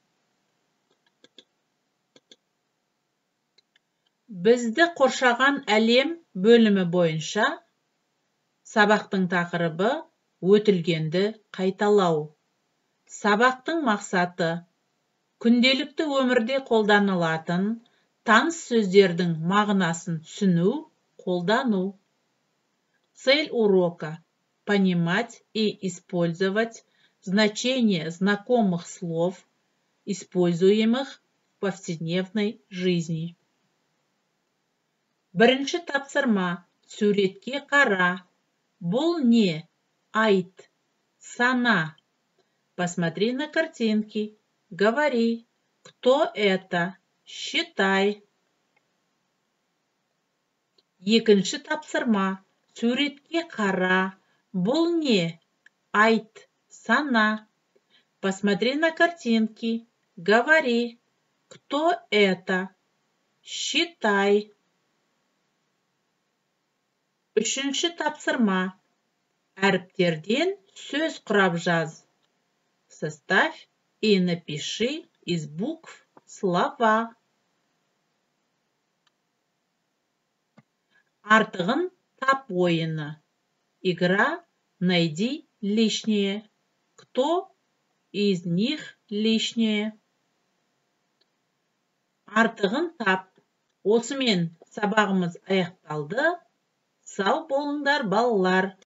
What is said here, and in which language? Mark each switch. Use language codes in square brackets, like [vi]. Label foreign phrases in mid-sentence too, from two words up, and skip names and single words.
[kk] Бізді қоршаған әлем бөлімі бойынша сабақтың тақырыбы өтілгенді қайталау. Сабақтың мақсаты күнделікті өмірде қолданылатын таныс сөздердің мағынасын түсіну, қолдану. [ru] Цель урока – понимать и использовать значение знакомых слов, используемых в повседневной жизни. [kk] Бірінші тапсырма. Суретке қара. Бұл не? Айт. Сана. [ru] Посмотри на картинки. Говори. Кто это? Считай. [kk] Екінші тапсырма. Суретке қара. Бұл не? Айт. Сана. [ru] Посмотри на картинки. Говори. Кто это? Считай. [kk] Үшінші тапсырма. Әріптерден сөз құрап жаз. [ru] Составь и напиши из букв слова. [kk] Артығын тап ойыны. [ru] Игра «Найди лишнее». Кто из них лишнее? [kk] Артығын тап. Осымен сабағымыз аяқталды. Сау болыңдар, балалар.